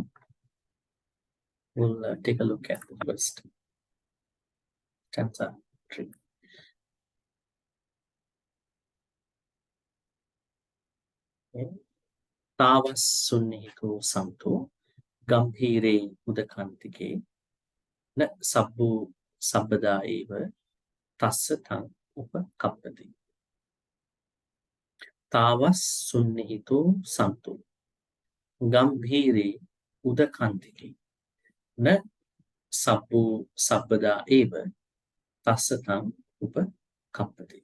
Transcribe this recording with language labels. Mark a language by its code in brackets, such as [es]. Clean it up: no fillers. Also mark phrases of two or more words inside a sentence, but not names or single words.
[en] We'll take a look at the first stanza 3. Okay. [pi] Tavas sunnihito santo gambhire udakantike na sabbu sabbada eva tassa tang upakappati. Tavas sunnihito santo gambhire udakantike na sabbu sabbada eva tassa tang upakappati.